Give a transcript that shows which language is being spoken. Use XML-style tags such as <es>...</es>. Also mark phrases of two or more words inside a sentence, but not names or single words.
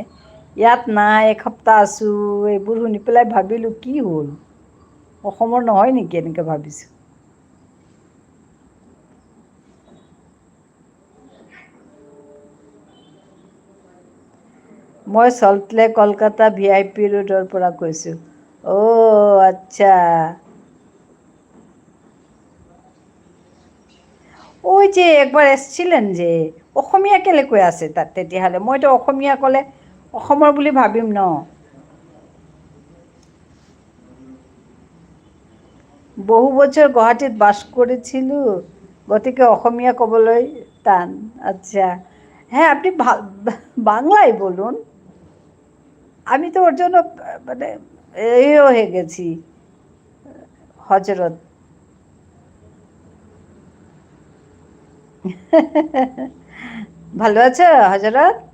<as>ইয়াত নাই, এসপ্তাহ আছোঁ, এইবোৰ শুনি পেলাই ভাবিলোঁ কি হ'ল, অসমৰ নহয় নেকি এনেকৈ ভাবিছোঁ। মই চল্টলেক কলকাতা VIP ৰোডৰ পৰা কৈছোঁ।</as> <bn>অ' আচ্ছা, ওই যে একবার এসছিলেন যে,</bn> <as>অসমীয়া কেলে কৈ আছে তাত তেতিয়াহ'লে? মইতো অসমীয়া ক'লে অসমৰ বুলি ভাবিম ন। বহু বছৰ গুৱাহাটীত</as> <bn>বাস করেছিল,</bn> <as>গতিকে অসমীয়া ক'বলৈ টান।</as> <bn>আচ্ছা, হ্যাঁ আপনি বাংলায় বলুন। আমি তো ওর জন্য মানে এও হয়ে গেছি, হজরত। ভালো আছো হজরত?</bn>